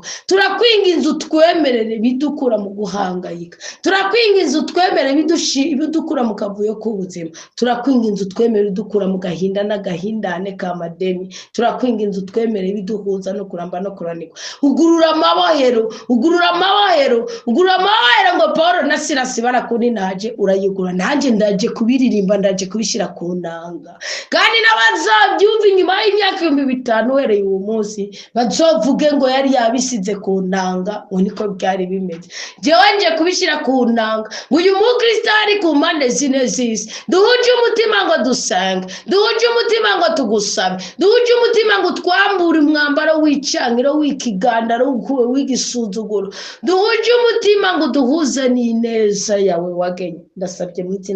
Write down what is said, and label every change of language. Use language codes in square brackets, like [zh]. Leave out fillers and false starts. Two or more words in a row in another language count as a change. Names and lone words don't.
[rn] Turakwinginza utwemerere bidukura mu guhangayika, turakwinginza utwemerere bidukura mu kavuyo k'ubuzima, turakwinginza utwemerere bidukura mu gahinda n'agahindane ka madeni waturemye turakwinginze utwemere biduhuza no kuramba no kuranirwa ugurura amabohero ngo Paul na Silas barakuninaje urayigura nanjye ndaje kubiririmba ndaje kubishira ku nanga kandi n'abazabyumva inyuma y'imyaka 5,000 uhereye uwo munsi bazovuge ngo yari yabisize ku nanga ngo niko byari bimeze jewe nje kubishira ku nanga uyu mukristo ari ku mpande zine z'isi duhuje umutima ngo dusenge duhuje umutima ngo tugusabe duhuje umutima ngo twambure umwambaro w'icangiro w'ikigandaro w'igisuzuguro duhuje umutima ngo duhuze n'ineza yawe wagenye ndasabye mu izina